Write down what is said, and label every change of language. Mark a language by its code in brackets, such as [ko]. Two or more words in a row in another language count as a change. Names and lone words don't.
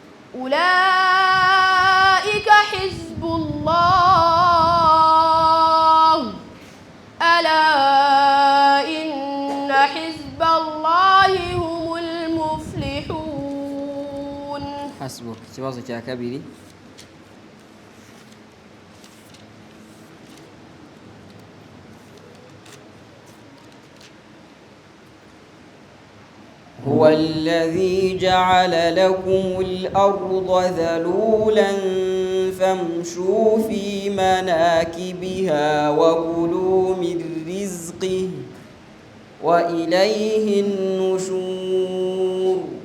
[ar] أولئك حزب الله ألا إن حزب الله هم المفلحون. حسبك. [rw] Ikibazo cya kabiri. [ar] هو الذي جعل لكم الأرض ذلولا فامشوا في مناكبها وكلوا من رزقه وإليه النشور.